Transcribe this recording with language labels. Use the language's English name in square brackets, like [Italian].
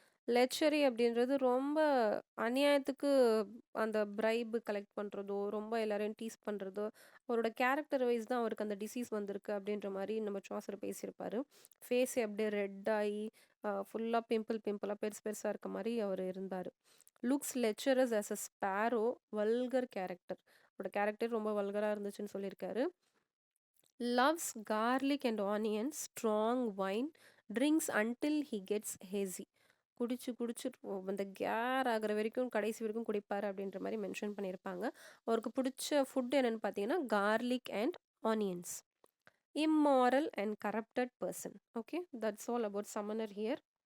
[Tamil] லெச்சரி அப்படின்றது ரொம்ப அநியாயத்துக்கு அந்த பிரைபு கலெக்ட் பண்ணுறதோ, ரொம்ப எல்லாரையும் டீஸ் பண்ணுறதோ, அவரோட கேரக்டர் வைஸ் தான் அவருக்கு அந்த டிசீஸ் வந்திருக்கு அப்படின்ற மாதிரி நம்ம சாசர் பேசியிருப்பாரு. ஃபேஸே அப்படியே ரெட் ஆகி ஃபுல்லாக பிம்பிளாக பெருசு பெருசாக இருக்க மாதிரி அவர் இருந்தார். [English] Looks lecherous as a sparrow, vulgar character. [Tamil] அவரோட கேரக்டர் ரொம்ப வல்கராக இருந்துச்சுன்னு சொல்லியிருக்காரு. [English] Loves garlic and onions, strong wine, drinks until he gets hazy. [Tamil] குடிச்சு அந்த கேர் ஆகிற வரைக்கும் கடைசி வரைக்கும் குடிப்பார் அப்படின்ற மாதிரி மென்ஷன் பண்ணியிருப்பாங்க. அவருக்கு பிடிச்ச ஃபுட் என்னென்னு பார்த்தீங்கன்னா [English] Garlic and onions. Immoral and corrupted person. Okay, that's all about summoner here.